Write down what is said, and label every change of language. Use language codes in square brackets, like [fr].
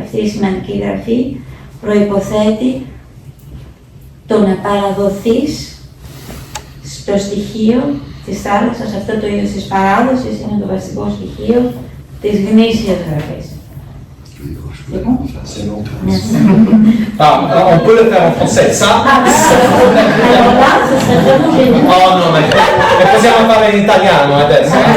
[el] Αυτή η σημαντική γραφή προϋποθέτει το να παραδοθείς στο στοιχείο της θάλασσας, αυτό το είδος της παράδοσης είναι το βασικό στοιχείο της γνήσιας γραφής. [fr] On peut le faire en français, ça? [it] Oh no, ma possiamo fare in italiano adesso.